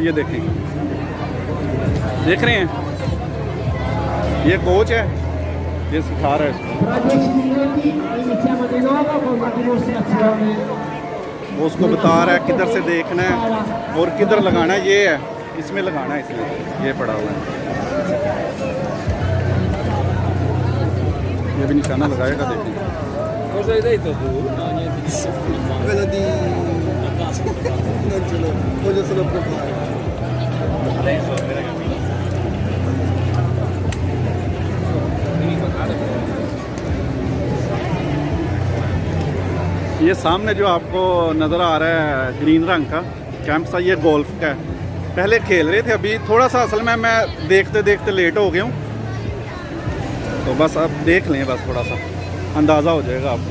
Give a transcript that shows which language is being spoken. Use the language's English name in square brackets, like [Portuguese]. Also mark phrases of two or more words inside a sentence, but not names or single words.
[Hindi] ये देखें, देख रहे हैं, ये कोच है, ये सिखा रहा है इसको। वो उसको बता रहा है किधर से देखना है और किधर लगाना है। ये है, इसमें लगाना है, इसमें ये पड़ा हुआ है। ये भी निशाना लगाएगा, देखें। [Italian] Cosa hai detto tu? No, niente. Quello di... non ce l'ho, voglio solo provare. [Hindi] ये सामने जो आपको नज़र आ रहा है ग्रीन रंग का कैंप सा, ये गोल्फ का है। पहले खेल रहे थे, अभी थोड़ा सा असल में मैं देखते देखते लेट हो गया हूँ, तो बस अब देख लें, बस थोड़ा सा अंदाज़ा हो जाएगा आपको।